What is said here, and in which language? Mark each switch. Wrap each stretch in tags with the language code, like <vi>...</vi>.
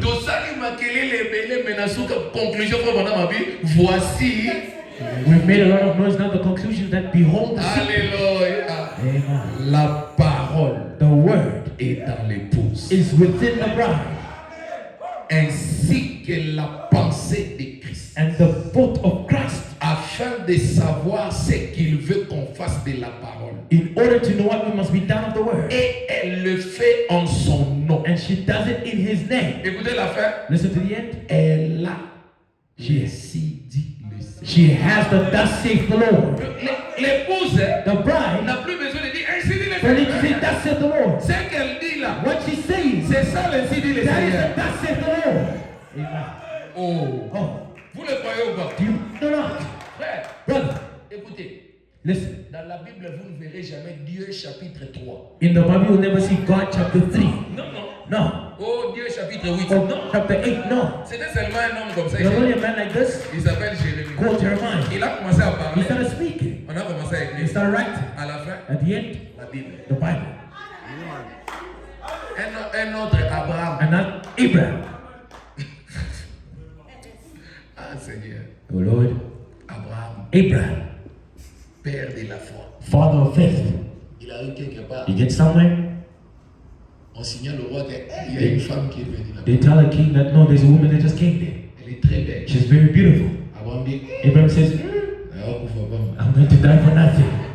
<ln>tosali makelele ebele me na suka conclusion mpo bana mabi voici</ln> <en>We've made a lot of noise now. The conclusion that behold the secret. alléluia Amen.</en> <fr>la parole</fr> <en>The word</en> <fr>est dans l'épouse</fr> <en>is within the bride,</en> <fr>ainsi que la pensée de Christ</fr> <en>and the thought of Christ,</en> <fr>afin de savoir ce qu'il veut qu'on fasse de la parole</fr> <en>in order to know what we must be done of the word.</en> <fr>et elle le fait en son nom.</fr> <en>And she does it in his name.</en> <fr>Écoutez la fin.</fr> <en>Listen to the end.</en> <fr>Elle a Jésus dit le Seigneur.</fr> <en>She has the thus saith the Lord.</en> <fr>L'épouse</fr> <en>The bride,</en> <fr>n'a plus besoin de dire ainsi dit le</fr> <en>for need to say</en> <fr>Seigneur.</fr> <en>thus saith the Lord.</en> <fr>Ce qu'elle dit là,</fr> <en>What she's saying,</en> <fr>c'est ça l'ainsi dit le</fr> <en>that is</en> <fr>Seigneur.</fr> <en>the thus saith the Lord. Amen.</en> <fr>Oh,</fr> <en>Oh,</en> <fr>vous le croyez ou pas?</fr> <en>do you know not?</en> <fr>Frère,</fr> <en>Brother,</en> <fr>écoutez,</fr> <en>listen.</en> <fr>dans la Bible, vous ne verrez jamais Dieu chapitre 3.</fr> <en>In the Bible, you'll never see God chapter 3.</en> <fr>Non, non.</fr> <en>No.</en> <fr>Oh, Dieu chapitre 8.</fr> <en>Or</en> <fr>Non.</fr> <en>chapter 8. No.</en> <fr>C'était seulement un homme comme ça.</fr> <en>There's only a man like this</en> <fr>Il s'appelle Jérémie.</fr> <en>called Jeremiah.</en> <fr>Il a commencé à</fr> <en>He</en> <fr>parler.</fr> <en>started speaking.</en> <fr>On a commencé à</fr> <en>He</en> <fr>écrire.</fr> <en>started writing.</en> <fr>À la fin,</fr> <en>At the end,</en> <fr>la Bible.</fr> <en>the Bible.</en> <fr>Un autre, Abraham.</fr> <en>And not Abraham.</en> <fr>Ah, Seigneur.</fr> <en>Oh Lord.</en> <fr>Abraham,</fr> <en>Abraham,</en> <fr>père de la foi.</fr> <en>father of faith.</en> <fr>Il arrive quelque part.</fr> <en>He gets somewhere.</en> <fr>On signale au roi qu'il y a une femme qui est venue là.</fr> <en>They tell the king that no, there's a woman that just came there.</en> <fr>Elle est très belle.</fr> <en>She's very beautiful.</en> <fr>Abraham dit,</fr> <en>Abraham says,</en> <fr>alors pourquoi pas?</fr> <en>I'm going to die for nothing.</en>